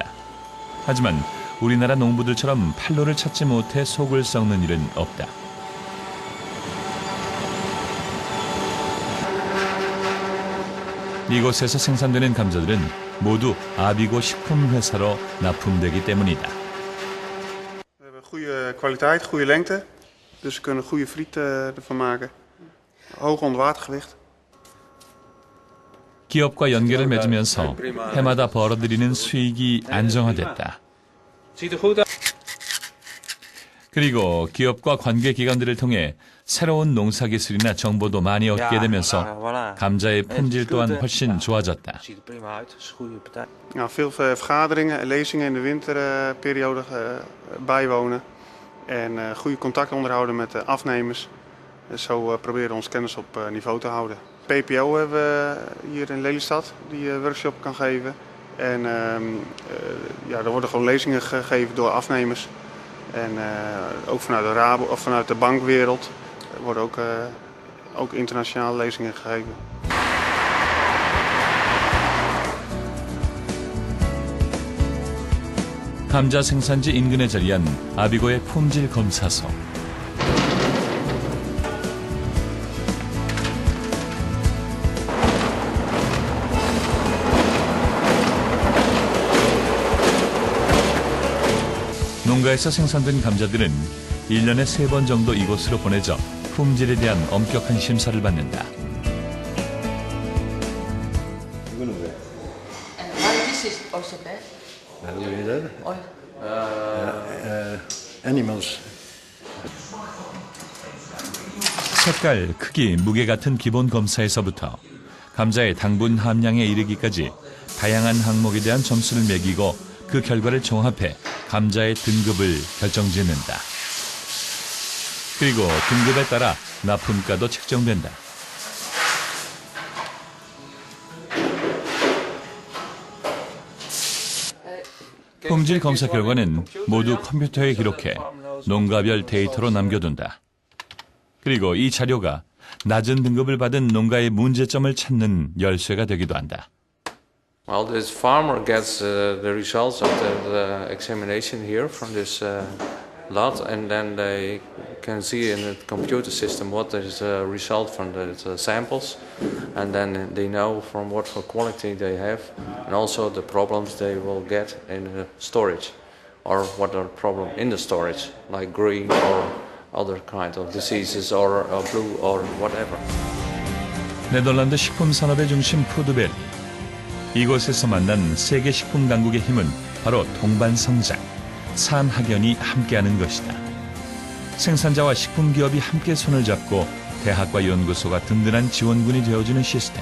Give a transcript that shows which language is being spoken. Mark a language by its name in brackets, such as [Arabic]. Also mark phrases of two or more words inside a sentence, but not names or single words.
[Korean] 하지만 우리나라 농부들처럼 판로를 찾지 못해 속을 썩는 일은 없다. 이곳에서 생산되는 감자들은 모두 아비고 식품회사로 납품되기 때문이다. [Dutch] We hebben goede kwaliteit, goede lengte. Dus we kunnen goede friet ervan maken. Hoog onderwatergewicht. [Korean] 기업과 연계를 맺으면서 해마다 벌어들이는 수익이 안정화됐다. 그리고 기업과 관계기관들을 통해 새로운 농사기술이나 정보도 많이 얻게 되면서 감자의 품질 또한 훨씬 좋아졌다. [Dutch] Veel vergaderingen en lezingen in de winterperiode bijwonen. En goede contacten onderhouden met de afnemers. Zo proberen we ons kennis op niveau te houden. PPO hebben we hier in Lelystad die workshop kan geven. En er worden gewoon lezingen gegeven door afnemers. En ook vanuit de Rabo of vanuit de bankwereld worden ook internationale lezingen gegeven. [Korean] 감자 생산지 인근에 자리한 아비고의 품질 검사소. 농가에서 생산된 감자들은 1년에 3번 정도 이곳으로 보내져 품질에 대한 엄격한 심사를 받는다. 이거는 왜? [English] This is also bad. How do you do that? Animals. [Korean] 색깔, 크기, 무게 같은 기본 검사에서부터 감자의 당분 함량에 이르기까지 다양한 항목에 대한 점수를 매기고 그 결과를 종합해 감자의 등급을 결정짓는다. 그리고 등급에 따라 납품가도 책정된다. 품질 검사 결과는 모두 컴퓨터에 기록해 농가별 데이터로 남겨둔다. 그리고 이 자료가 낮은 등급을 받은 농가의 문제점을 찾는 열쇠가 되기도 한다. [English] Well, this farmer gets the results of the examination here from this lot, and then they can see in the computer system what is the result from the samples, and then they know from what quality they have, and also the problems they will get in the storage, or what are the problem in the storage, like green or other kind of diseases or blue or whatever. [Korean] 네덜란드 식품 산업의 중심 푸드밸리. 이곳에서 만난 세계 식품 강국의 힘은 바로 동반성장, 산학연이 함께하는 것이다. 생산자와 식품 기업이 함께 손을 잡고 대학과 연구소가 든든한 지원군이 되어주는 시스템.